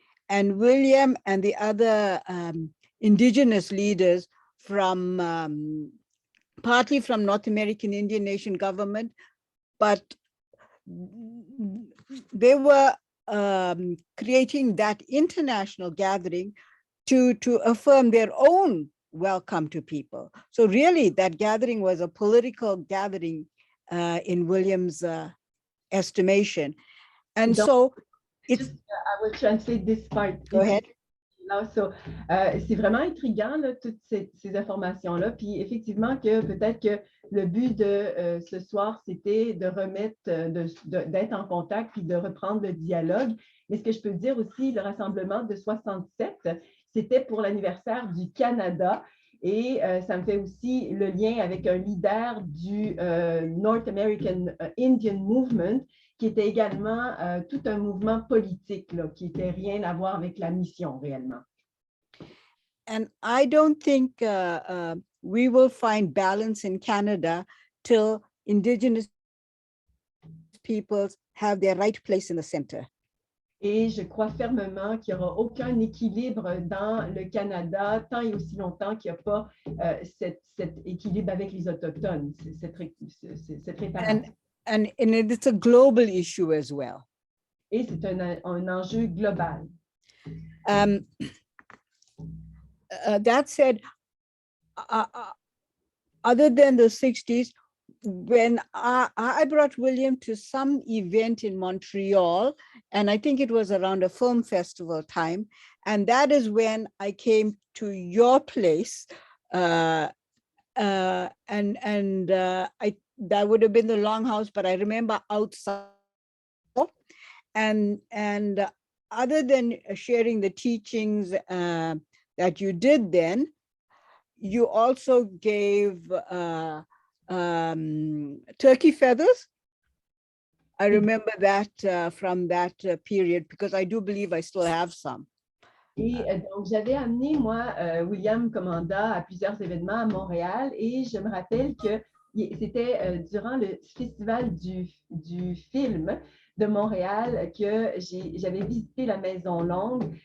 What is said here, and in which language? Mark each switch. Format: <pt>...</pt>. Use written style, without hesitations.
<en>And William and the other indigenous leaders from partly from North American Indian Nation government, but they were creating that international gathering to affirm their own welcome to people. So really that gathering was a political gathering in William's estimation. And so it's, I will translate this part. Go ahead.</en> <fr>So, c'est vraiment intriguant, là, toutes ces informations-là. Puis effectivement que peut-être que le but de ce soir, c'était de remettre, d'être en contact puis de reprendre le dialogue. Mais ce que je peux dire aussi, le rassemblement de 67, c'était pour l'anniversaire du Canada. Et ça me fait aussi le lien avec un leader du North American Indian Movement, qui était également tout un mouvement politique, là, qui n'était rien à voir avec la mission réellement.</fr> <en>And I don't think we will find balance in Canada till Indigenous peoples have their right place in the center.</en> <fr>Et je crois fermement qu'il n'y aura aucun équilibre dans le Canada tant et aussi longtemps qu'il n'y a pas cet équilibre avec les Autochtones, cette réparation.</fr> <en>And it's a global issue as well.</en> <fr>Et c'est un enjeu global.</fr> <en>That said, other than the 60s, when I brought William to some event in Montreal, and I think it was around a film festival time, and that is when I came to your place, and that would have been the Longhouse, but I remember outside, and other than sharing the teachings that you did then, you also gave turkey feathers. I remember that from that period, because I do believe I still have some.</en> <fr>Et donc, j'avais amené, moi, William Commanda à plusieurs événements à Montréal et je me rappelle que c'était durant le festival du film de Montréal que j'avais visité la Maison Longue.</fr>